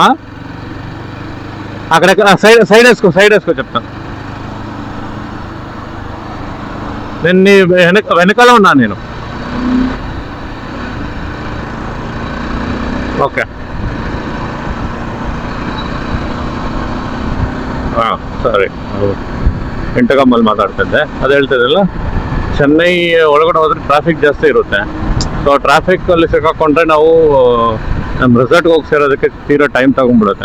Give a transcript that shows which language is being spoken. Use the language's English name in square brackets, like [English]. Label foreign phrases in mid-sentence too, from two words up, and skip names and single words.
[Telugu] అక్కడ సైడ్ వేసుకో చెప్తాను. నేను నీ వెనకాల ఉన్నాను నేను. [Kannada] ఓకే ಸರಿ. ಇಂಟಕಮ್ಮಲ್ಲಿ ಮಾತಾಡ್ತಿದ್ದೆ, ಅದು ಹೇಳ್ತಿದ್ದಲ್ಲ, ಚೆನ್ನೈ ಒಳಗಡೆ ಹೋದ್ರೆ ಟ್ರಾಫಿಕ್ ಜಾಸ್ತಿ ಇರುತ್ತೆ. ಸೊ ಟ್ರಾಫಿಕ್ಕಲ್ಲಿ ಸಿಕ್ಕಾಕೊಂಡ್ರೆ ನಾವು ನಮ್ಮ ರೆಸಾರ್ಟ್ಗೆ ಹೋಗಿ ಸೇರೋದಕ್ಕೆ ತೀರೋ ಟೈಮ್ ತಗೊಂಡ್ಬಿಡುತ್ತೆ.